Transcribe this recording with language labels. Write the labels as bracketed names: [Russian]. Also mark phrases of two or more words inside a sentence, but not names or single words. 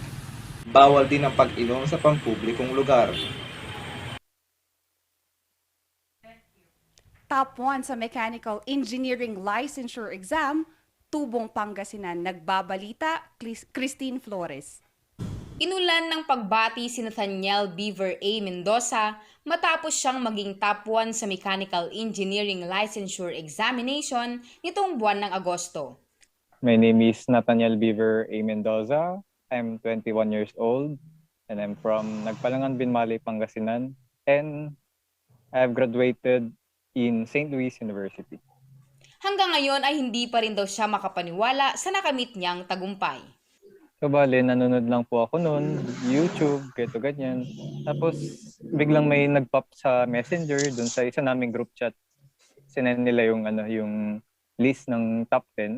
[Filipino] Bawal din ang pag-inom sa pampublikong lugar. Top 1 sa Mechanical Engineering Licensure Exam, Tubong Pangasinan. Nagbabalita, Christine Flores. Inulan ng pagbati si Nathaniel Beaver A. Mendoza matapos siyang maging top 1 sa Mechanical Engineering Licensure Examination nitong buwan ng Agosto. [English] My name is Nathaniel Beaver A. Mendoza. I'm 21 years old and I'm from Nagpalangan, Binmali, Pangasinan, and I have graduated in St. Louis University. [Filipino] Hanggang ngayon ay hindi pa rin daw siya makapaniwala sa nakamit niyang tagumpay. So bale, nanonood lang po ako noon, YouTube, ganyan. Tapos biglang may nag-pop sa Messenger dun sa isa naming group chat. Sinend nila yung list ng top 10.